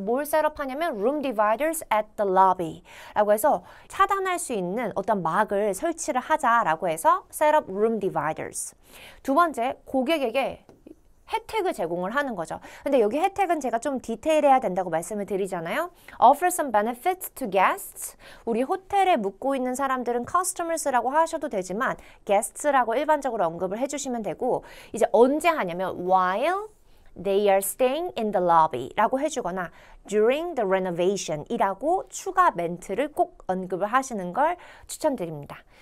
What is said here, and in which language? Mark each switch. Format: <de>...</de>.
<ko>뭘 셋업하냐면</ko> <en>room dividers at the lobby</en> <ko>라고 해서 차단할 수 있는 어떤 막을 설치를 하자라고 해서</ko> <en>set up room dividers.</en> <ko>두 번째, 고객에게 혜택을 제공을 하는 거죠. 근데 여기 혜택은 제가 좀 디테일해야 된다고 말씀을 드리잖아요.</ko> <en>Offer some benefits to guests.</en> <ko>우리 호텔에 묵고 있는 사람들은 customers라고 하셔도 되지만 guests라고 일반적으로 언급을 해주시면 되고 이제 언제 하냐면</ko> <en>while they are staying in the lobby</en> <ko>라고 해주거나</ko> <en>during the renovation</en> <ko>이라고 추가 멘트를 꼭 언급을 하시는 걸 추천드립니다.</ko>